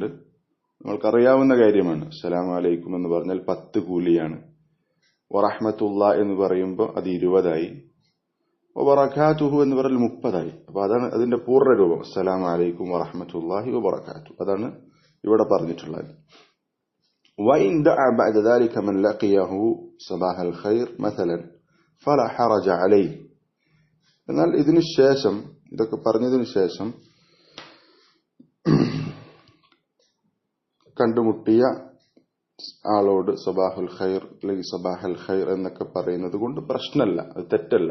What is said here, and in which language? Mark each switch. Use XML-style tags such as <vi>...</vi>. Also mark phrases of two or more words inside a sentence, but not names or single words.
<ml>നമ്മൾക്കറിയാവുന്ന കാര്യമാണ്.</ml> <ar>السلام عليكم</ar> <ml>എന്ന് പറഞ്ഞാൽ 10 കൂലിയാണ്. വറഹ്മത്തുള്ളാഹി എന്ന് പറയുമ്പോൾ അത് 20ആയി. വബറകാതുഹു എന്ന് പറഞ്ഞാൽ 30ആയി. അപ്പൊ അതാണ് അതിന്റെ പൂർണ്ണ രൂപം.</ml> <ar>السلام عليكم ورحمة الله وبركاته.</ar> <ml>അതാണ് ഇവിടെ പറഞ്ഞിട്ടുള്ളത്.</ml> <ar>وإن دعا بعد ذلك من لقيه صباح الخير مثلا فلا حرج عليه.</ar> <ml>എന്നാൽ ഇതിനു ശേഷം, ഇതൊക്കെ പറഞ്ഞതിനു ശേഷം കണ്ടുമുട്ടിയ ആളോട്</ml> <ar>صباح الخير</ar> <ml>അല്ലെങ്കിൽ</ml> <ar>صباح الخير</ar> <ml>എന്നൊക്കെ പറയുന്നത് കൊണ്ട് പ്രശ്നമല്ല, അത് തെറ്റല്ല.</ml>